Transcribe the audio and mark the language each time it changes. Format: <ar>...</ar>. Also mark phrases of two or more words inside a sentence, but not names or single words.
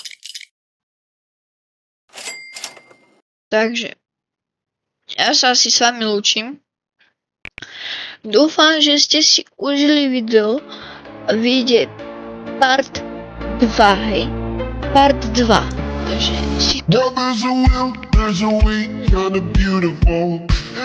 <sk>Takže ja sa asi s vami lúčim. Dúfam, že ste si užili video a vyjde part 2, hej. Part 2. Takže si</sk> <en>Well, there's a will, there's a way, kinda beautiful.</en>